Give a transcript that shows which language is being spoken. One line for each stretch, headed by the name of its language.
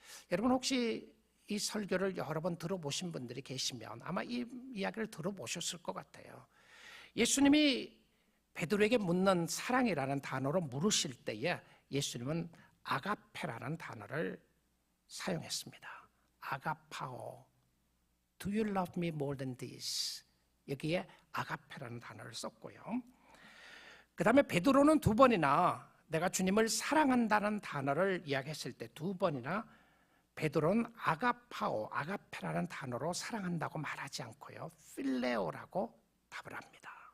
Korean: 여러분, 혹시 이 설교를 여러 번 들어보신 분들이 계시면 아마 이 이야기를 들어보셨을 것 같아요. 예수님이 베드로에게 묻는 사랑이라는 단어로 물으실 때에 예수님은 아가페라는 단어를 사용했습니다.
English: 아가파오, Do you love me more than this?
Korean: 여기에 아가페라는 단어를 썼고요. 그 다음에 베드로는 두 번이나 내가 주님을 사랑한다는 단어를 이야기했을 때 두 번이나 베드로는 아가파오, 아가페라는 단어로 사랑한다고 말하지 않고요, 필레오라고 답을 합니다.